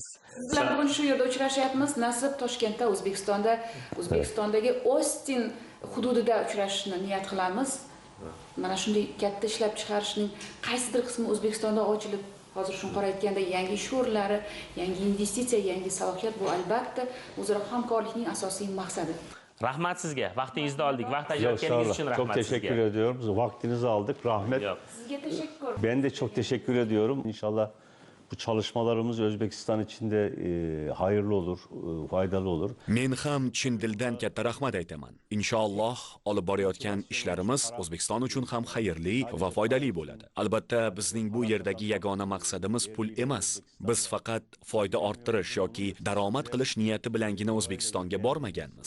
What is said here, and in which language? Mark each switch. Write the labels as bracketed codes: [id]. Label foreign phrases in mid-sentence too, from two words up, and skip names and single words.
[uz] Siz bilan bugun shu yerda uchrashyapmiz. Nasib Toshkentda, O'zbekistondagi Ostin hududida uchrashishni niyat qilamiz. Mana shunday katta ishlab chiqarishning qaysidir qismi O'zbekistonda ochilib, hozir shunqor aytganda yangi ish o'rinlari, yangi investitsiya, yangi salohiyat bu albatta o'zaro hamkorlikning asosiy maqsadi. Rahmat sizga. Vaqtingizni oldik. Vaqt ajratganingiz uchun rahmat sizga. [tr] Çok teşekkür ediyorum. Vaktinizi aldık. Rahmet. [uz] Sizga teşekkür. [tr] Ben de çok teşekkür ediyorum. İnşallah bu çalışmalarımız Özbekistan için de hayırlı olur, faydalı olur. [uz] Men ham chin dildan katta rahmat aytaman. Inshaalloh olib borayotgan ishlarimiz O'zbekiston uchun ham xayrli va foydali bo'ladi. Albatta bizning bu yerdagi yagona maqsadimiz pul emas. Biz faqat foyda orttirish yoki daromad qilish niyati bilangina O'zbekistonga bormaganmiz.